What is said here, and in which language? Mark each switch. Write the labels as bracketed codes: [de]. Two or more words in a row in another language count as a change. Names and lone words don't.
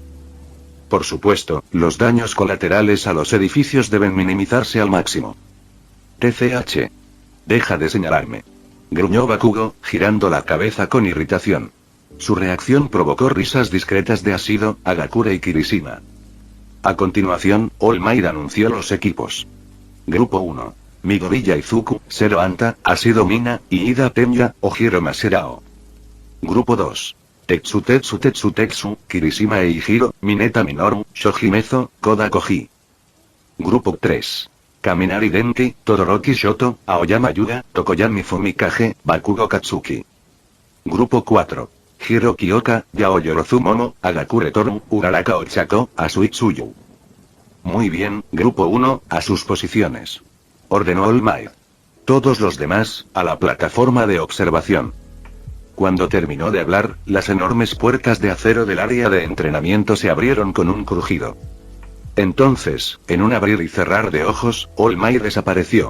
[es] Por supuesto, los daños colaterales a los edificios deben minimizarse al máximo. TCH. Deja de señalarme. Gruñó Bakugo, girando la cabeza con irritación. Su reacción provocó risas discretas de Ashido, Agakure y Kirishima. A continuación, All Might anunció los equipos. Grupo 1. Midoriya Izuku, Zero Anta, Ashido Mina, y Ida Tenya, Ojiro Maserao. Grupo 2. Tetsu, Kirishima e Hiro, Mineta Minoru, Shojimezo, Koda Koji. Grupo 3. Kaminari Denki, Todoroki Shoto, Aoyama Yuga, Tokoyami Fumikage, Bakugo Katsuki. Grupo 4. Hiro Kyoka, Yaoyorozu Momo, Agakure Toru, Uraraka Ochako, Asui Tsuyu. Muy bien, Grupo 1, a sus posiciones. Ordenó All Might. Todos los demás, a la plataforma de observación. Cuando terminó de hablar, las enormes puertas de acero del área de entrenamiento se abrieron con un crujido. Entonces, en un abrir y cerrar de ojos, All Might desapareció.